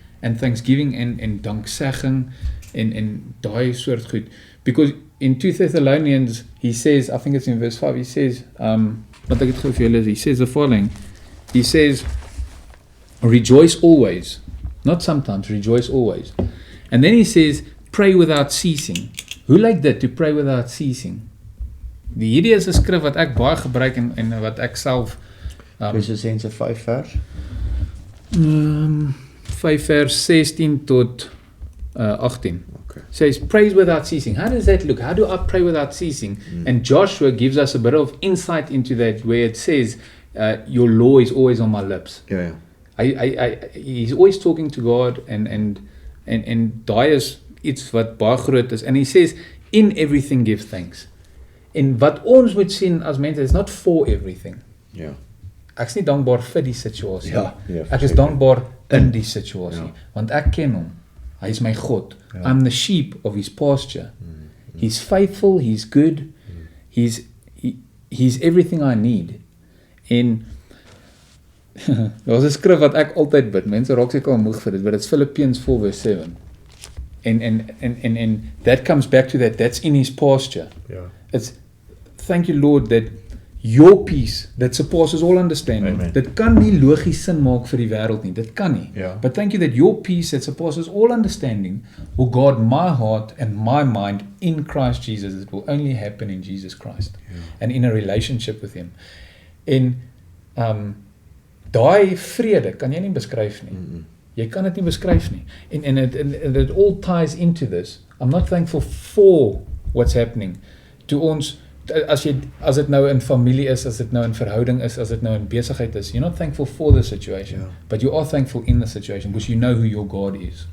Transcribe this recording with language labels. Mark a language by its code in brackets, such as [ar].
[en] And thanksgiving [af] en danksegging en daai soort goed. [en] Because in 2 Thessalonians, he says, I think it's in verse 5, he says, [af] wat ek het gou vir julle, [en] he says the following, he says, rejoice always, not sometimes, rejoice always. And then he says, pray without ceasing. [af] Hoe lyk dit, [en] to pray without ceasing? [af] Hierdie is 'n skrif wat ek baie gebruik en wat ek self Kolossense 5 vers? 5 vers 16 tot 18. [en] Okay. Says, praise without ceasing. How does that look? How do I pray without ceasing? And Joshua gives us a bit of insight into that, where it says, your law is always on my lips. [af] Ja. [en] He's always talking to God, and [af] daai is iets wat baie groot is. [en] And he says, in everything give thanks. [af] En wat ons moet sien as mense, is [en] not for everything. [af] Ja. Ek is nie dankbaar vir die situasie. Ja, ek is dankbaar in die situasie, want ek ken hom. Hy is my God. [en] I'm the sheep of his pasture. He's faithful, he's good, he's everything I need. [af] En daar's 'n skrif wat ek altyd bid. Mense raak seker al moeg vir dit, [en] but it's Philippians 4 verse 7. And that comes back to that. That's in his pasture. Ja. It's, thank you Lord, that your peace that surpasses all understanding. Amen. [af] Dit kan nie logies sin maak vir die wêreld nie. Dit kan nie. Ja. [en] But thank you that your peace that surpasses all understanding will guard my heart and my mind in Christ Jesus. It will only happen in Jesus Christ. And in a relationship with him. [af] En daai vrede kan jy nie beskryf nie. Jy kan dit nie beskryf nie. [en] And it all ties into this. I'm not thankful for what's happening. [af] To ons, as dit nou in familie is, as dit nou in verhouding is, as dit nou in besigheid is, [en] you're not thankful for the situation, but you are thankful in the situation, because you know who your God is.